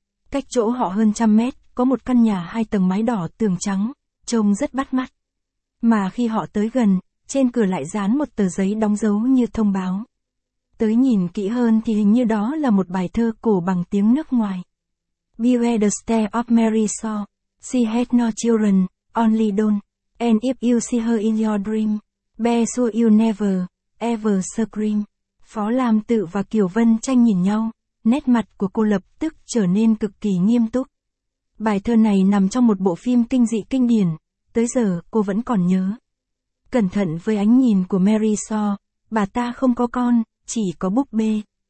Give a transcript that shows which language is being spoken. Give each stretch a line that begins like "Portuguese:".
Vietnamese: Cách chỗ họ hơn 100 mét, có một căn nhà 2 tầng mái đỏ tường trắng, trông rất bắt mắt. Mà khi họ tới gần, trên cửa lại dán một tờ giấy đóng dấu như thông báo. Tới nhìn kỹ hơn thì hình như đó là một bài thơ cổ bằng tiếng nước ngoài.
English: Beware the stare of Mary Saw, she had no children, only don't, and if you see her in your dream, be sure you never, ever scream.
Vietnamese: Phó Lam Tự và Kiều Vân Tranh nhìn nhau, nét mặt của cô lập tức trở nên cực kỳ nghiêm túc. Bài thơ này nằm trong một bộ phim kinh dị kinh điển, tới giờ cô vẫn còn nhớ. Cẩn thận với ánh nhìn của Mary Saw, bà ta không có con, chỉ có búp bê.